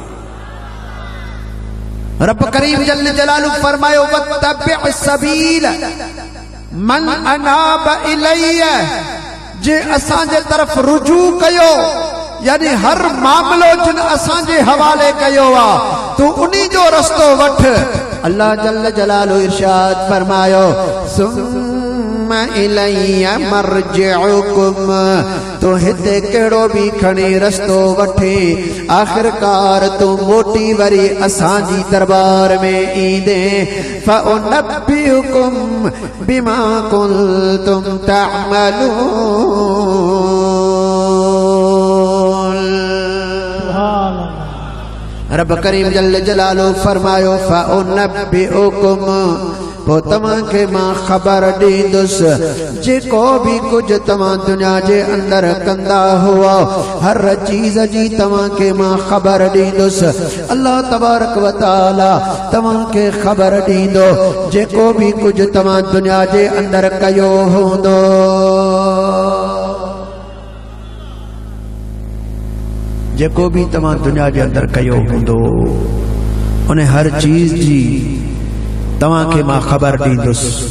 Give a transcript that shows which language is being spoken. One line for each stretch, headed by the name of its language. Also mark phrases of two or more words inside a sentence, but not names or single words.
Sindhi: रब करीम
Arabic: جل جلاله
Sindhi: फरमायो
Arabic: واتبع سبيل من أناب إلي,
Sindhi: जे असांजे तरफ रुजू कयो, यानी हर मामलो जिन असांजे हवाले कयो आहे, तू उन्हीं जो रस्तो वठ।
Arabic: الله جل جلاله
Sindhi: इरशाद फरमायो
Arabic: ثم إلي مرجعكم,
Sindhi: तो हिते कहिड़ो बि खणी रस्तो वठे, आखिरकार तू मोटी वरी असांजी दरबार में ईंदे।
Arabic: فأنبئكم بما كنتم تعملون.
Sindhi: रब करीम
Arabic: جل جلاله
Sindhi: फरमायो फउनब्बिउकुम, पो तव्हां खे मां ख़बर ॾींदुसि जेको बि कुझु तव्हां दुनिया जे अंदर कंदा हुआ, हर चीज़ जी तव्हां खे मां ख़बर ॾींदुसि। अल्लाह
Arabic: تبارك وتعالى
Sindhi: तव्हां खे ख़बर ॾींदो जेको बि कुझु तव्हां दुनिया जे अंदर कयो हूंदो। जेको बि तव्हां दुनिया जे अंदर कयो हूंदो, उन हर चीज़ जी तव्हां खे मां ख़बर ॾींदुसि।